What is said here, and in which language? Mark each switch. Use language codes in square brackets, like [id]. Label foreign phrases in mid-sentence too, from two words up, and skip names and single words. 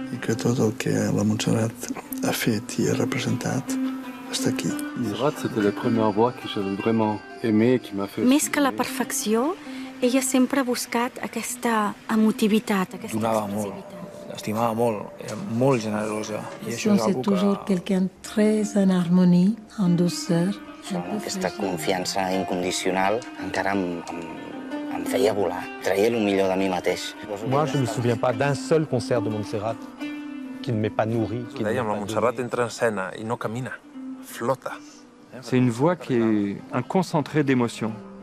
[ca] que tot el que la Montserrat ha fet i ha representat està aquí. Montserrat, [fr] c'était la première voix que j'avais vraiment aimée et qui m'a fait... [ca] Més que la perfecció, ella sempre ha buscat aquesta emotivitat, aquesta donava molt, estimava molt, era molt generosa. I això és [fr] C'est toujours quelqu'un très en harmonie, en douceur. [ca] Aquesta confiança incondicional encara em feia volar, traia el millor de mi mateix. [fr] Moi, je ne me souviens pas d'un seul concert de Montserrat qui ne m'ait pas nourri. [ca] Dèiem, la Montserrat entra en escena i no camina, flota. [fr] C'est une voix qui est un concentré d'émotions.